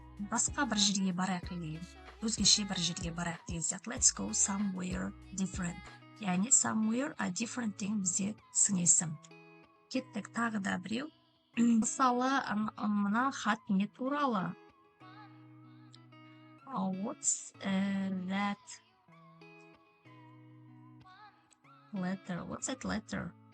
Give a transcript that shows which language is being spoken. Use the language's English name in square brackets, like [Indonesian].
[Kazakh] Басқа бір жерге барайық [Russian] или [Kazakh] өзгеше бір жерге барайық деген сияқты. [English] Let's go somewhere different. [Kazakh] Яғни somewhere different деген бізде сын есім. Кеттік тағы да біреу. Мысалы, мына хат не туралы? [English] What's that letter? What's that letter?